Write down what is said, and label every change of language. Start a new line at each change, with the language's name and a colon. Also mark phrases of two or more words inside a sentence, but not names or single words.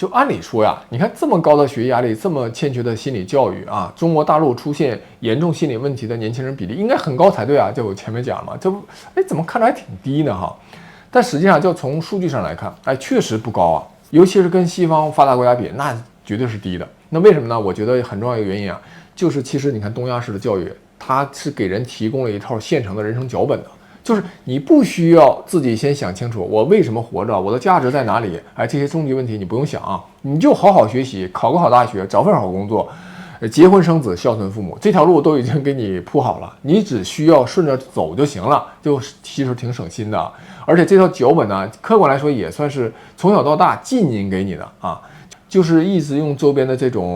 Chinese: 就按理說呀，你看這麼高的學業壓力，這麼欠缺的心理教育中國大陸出現嚴重心理問題的年輕人比例應該很高才對就我前面講了嘛，這不怎麼看着還挺低呢但實際上就從數據上來看確實不高尤其是跟西方發達國家比，那絕對是低的。那為什麼呢？我覺得很重要一個原因就是其實你看東亞式的教育，它是給人提供了一套現成的人生腳本的。就是你不需要自己先想清楚我為什麼活着，我的價值在哪裡這些終極問題你不用想你就好好學習，考個好大學，找份好工作，結婚生子，孝順父母，這條路都已經給你鋪好了，你只需要順着走就行了，就其實挺省心的。而且這套腳本呢，客觀來說也算是從小到大浸淫給你的就是一直用周邊的這種